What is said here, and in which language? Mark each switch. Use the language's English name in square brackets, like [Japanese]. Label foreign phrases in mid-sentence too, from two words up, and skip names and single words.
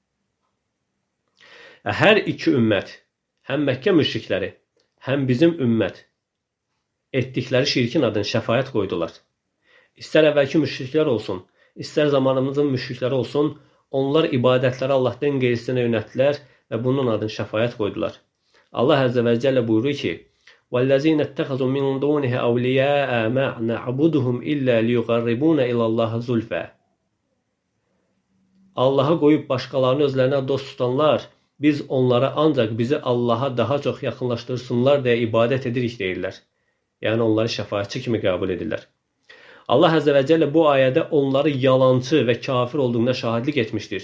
[Azerbaijani] Hər iki ümmət, həm Məkkə müşrikləri, həm bizim ümmət etdikləri şirkin adını şəfaət qoydular. İstər əvvəlki müşriklər olsun, istər zamanımızın müşrikləri olsun, onlar ibadətləri Allahdan qeyrisinə yönəltdilər və bunun adını şəfaət qoydular. Allah [Arabic] عز وجل [Azerbaijani] buyurur ki, [Arabic] وَالَّذِينَ اتَّخَذُوا مِنْ دُونِهِ أَوْلِيَاءَ مَا نَعْبُدُهُمْ إِلَّا لِيُقَرِّبُونَ إِلَى اللَّهِ زُلْفَى [Azerbaijani] Allaha qoyub başqalarını özlərinə dost tutanlar, biz onlara ancaq bizi Allaha daha çox yaxınlaşdırsınlar deyə ibadət edirik deyirlər. Yəni onları şəfaətçi kimi qəbul edirlər. Allah [Arabic] عز وجل [Azerbaijani] bu ayədə onları yalancı və kafir olduğuna şahidlik etmişdir.